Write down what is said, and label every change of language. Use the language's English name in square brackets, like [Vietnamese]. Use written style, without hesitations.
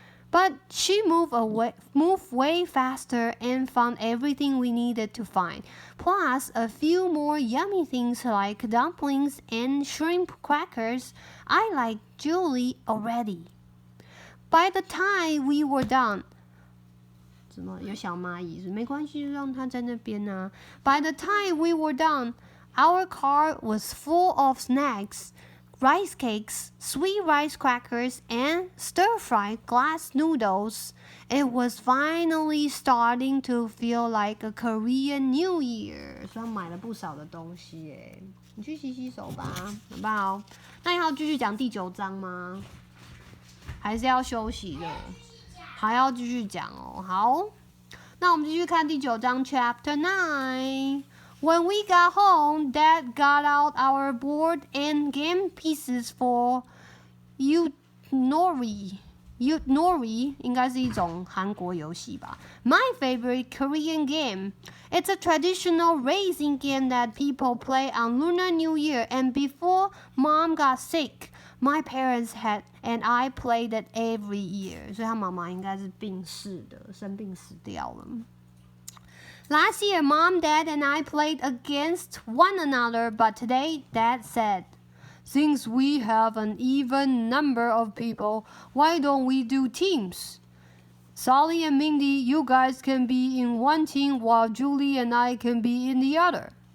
[English] But she moved way faster and found everything we needed to find, plus a few more yummy things like dumplings and shrimp crackers. I like Julie already. By the time we were done, [Chinese] 怎么有小蚂蚁？没关系，就让它在那边啊。 [English] By the time we were done, our car was full of snacks, rice cakes, sweet rice crackers, and stir-fried glass noodles. It was finally starting to feel like a Korean New Year. [Chinese] 所以买了不少的东西耶。你去洗洗手吧，好不好？那你还要继续讲第9章吗？还是要休息的？还要继续讲哦。好，那我们继续看第9章 [English] Chapter 9。 When we got home, Dad got out our board and game pieces for Yunnori. [Chinese] Yunnori 应该是一种韩国游戏吧。 [English] My favorite Korean game. It's a traditional racing game that people play on Lunar New Year. And before Mom got sick, my parents and I played it every year. [Chinese] 所以他妈妈应该是病逝的，生病死掉了。 [English] Last year, Mom, Dad, and I played against one another, but today, Dad said, Since we have an even number of people, why don't we do teams? Sally and Mindy, you guys can be in one team while Julie and I can be in the other.